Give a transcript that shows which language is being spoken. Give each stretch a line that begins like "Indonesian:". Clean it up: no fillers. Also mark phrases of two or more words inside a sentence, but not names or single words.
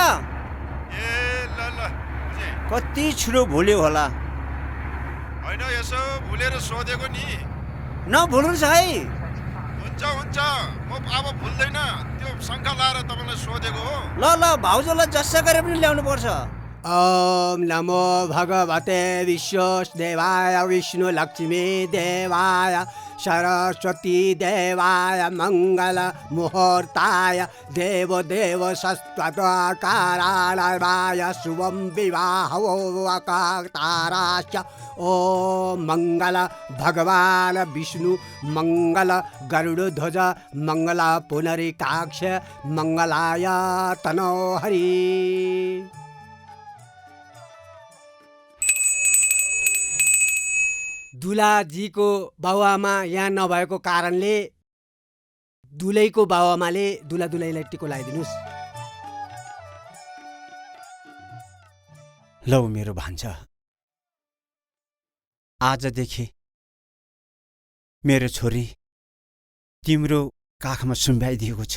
Nepali: ए ल ल बुझेँ। कति छिटो भुल्यो होला। होइन यसो भुलेर सोधेको नि। नभुल्नुहोस् है। हुन्छ हुन्छ, म अब भुल्दैन। त्यो शङ्का लाएर तपाईँलाई सोधेको हो। ल ल भाउजूलाई जसै गरे पनि ल्याउनु पर्छ।
Sanskrit: ओम नमो भगवते विश्वेश्वराय विष्णु लक्ष्मी देवाय सरस्वती देवाय मंगल मुहूर्ताय देव देव सस्त्वकाराय शुभम विवाहोऽकाराश्च। ओम मंगल भगवान विष्णु मंगल गरुड़ध्वज मंगल पुनरिकाक्ष मंगलाय तनो हरि।
Nepali: दुलाजीको बाबुआमा यहाँ नभएको कारणले दुलैको बाबुआमाले दुला दुलैलाई टिको लगाइदिनुहोस्। लौ मेरो भान्जा, आजदेखि मेरो छोरी तिम्रो काखमा सुम्ब्याइदिएको छ।